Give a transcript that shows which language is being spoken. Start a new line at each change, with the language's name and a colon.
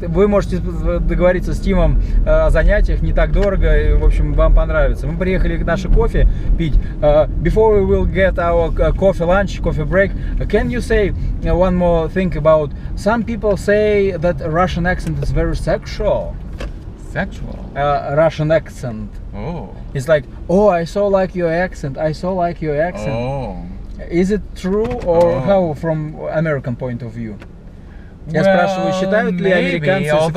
Russian: Вы можете договориться с Тимом о занятиях, не так дорого, и, в общем, вам понравится. Мы приехали наше кофе пить.
English: Before we will get our coffee break, can you say one more thing about some people say that Russian accent is very sexual. Russian accent. Oh. It's like, I so like your accent. Oh. Is it true or how from American point of view?
Russian: Я спрашиваю, считают ли американцы сексуальным?